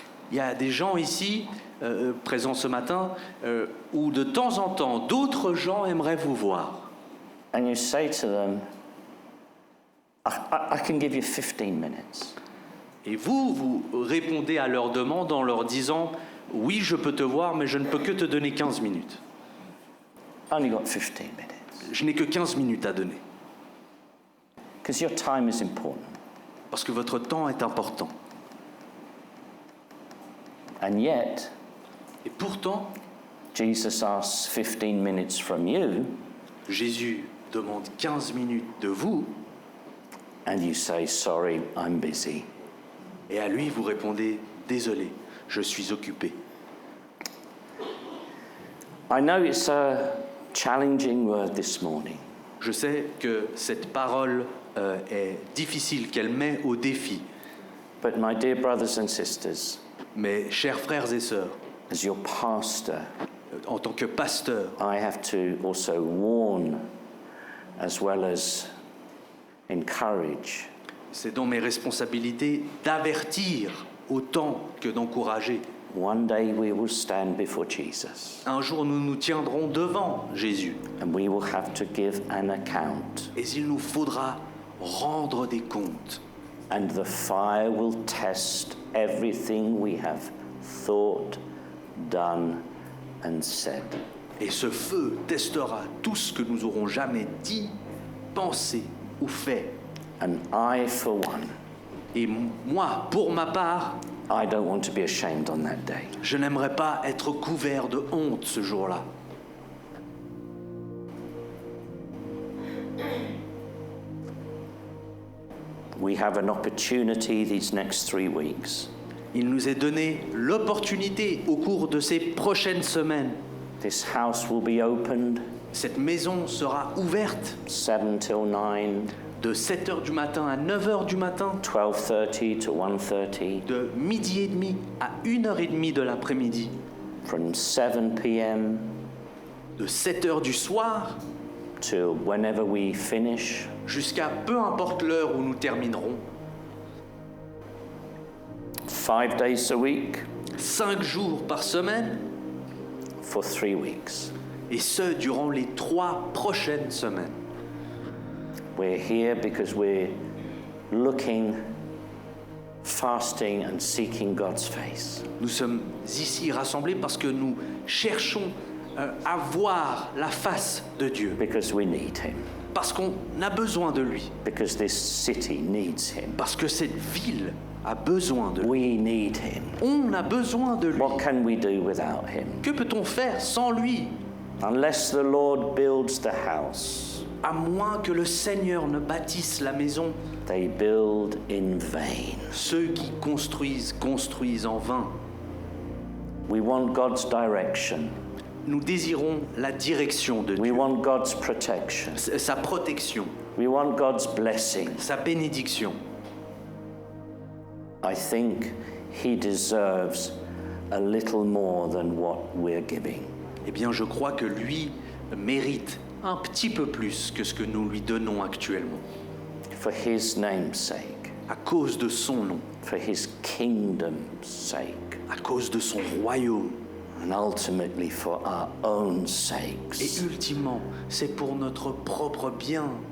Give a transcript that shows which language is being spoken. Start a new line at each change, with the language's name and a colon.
French: Il y a des gens ici, présents ce matin, où de temps en temps, d'autres gens aimeraient vous voir.
English: and you say to them, I can give you 15 minutes.
French: Et vous répondez à leur demande en leur disant « Oui, je peux te voir, mais je ne peux que te donner 15 minutes.
English: Only got 15 minutes.
French: Je n'ai que 15 minutes à donner.
English: Because your time is important.
French: Parce que votre temps est important.
English: And yet,
French: Et pourtant,
English: Jesus asks 15 minutes from you,
French: Jésus demande 15 minutes de vous,
English: and you say, sorry, I'm busy.
French: et à lui, vous répondez « Désolé, je suis occupé ».
English: I know it's a challenging word this morning,
French: Je sais que cette parole est difficile, qu'elle met au défi.
English: but my dear brothers and sisters,
French: Mais chers frères et sœurs,
English: as your pastor,
French: en tant que pasteur,
English: I have to also warn as well as encourage.
French: c'est dans mes responsabilités d'avertir autant que d'encourager.
English: One day we will stand before Jesus
French: Un jour, nous nous tiendrons devant Jésus
English: and we will have to give an account,
French: et il nous faudra rendre des comptes.
English: and the fire will test everything we have thought, done, and said.
French: Et ce feu testera tout ce que nous aurons jamais dit, pensé ou fait.
English: And I, for one,
French: Et moi, pour ma part,
English: I don't want to be ashamed on that day.
French: je n'aimerais pas être couvert de honte ce jour-là.
English: We have an opportunity these next 3 weeks.
French: Il nous est donné l'opportunité au cours de ces prochaines semaines.
English: This house will be opened
French: Cette maison sera ouverte
English: 7 till 9,
French: de 7h du matin à 9h du matin,
English: 12:30 to 1:30,
French: de midi et demi à 1h30 de l'après-midi,
English: from 7 p.m.
French: de 7h du soir
English: till whenever we finish.
French: jusqu'à peu importe l'heure où nous terminerons.
English: 5 days a week
French: 5 jours par semaine,
English: for 3 weeks.
French: et ce durant les 3 prochaines semaines.
English: We're here because we're looking, fasting and seeking God's face.
French: Nous sommes ici rassemblés parce que nous cherchons à voir la face de Dieu,
English: Because we need him.
French: parce qu'on a besoin de lui,
English: Because this city needs him.
French: parce que cette ville a besoin de lui.
English: We need him.
French: On a besoin de lui.
English: What can we do without him?
French: Que peut-on faire sans lui,
English: Unless the Lord builds the house,
French: à moins que le Seigneur ne bâtisse la maison?
English: they build in vain.
French: Ceux qui construisent en vain.
English: We want God's direction.
French: Nous désirons la direction de
English: We
French: Dieu,
English: want God's protection.
French: sa protection,
English: We want God's blessing.
French: sa bénédiction.
English: I think he deserves a little more than what we're giving.
French: Eh bien, je crois que lui mérite un petit peu plus que ce que nous lui donnons actuellement,
English: For his name's sake,
French: à cause de son nom,
English: for his kingdom's sake,
French: à cause de son royaume.
English: and ultimately for our own
French: Et
English: sakes.
French: ultimement, c'est pour notre propre bien.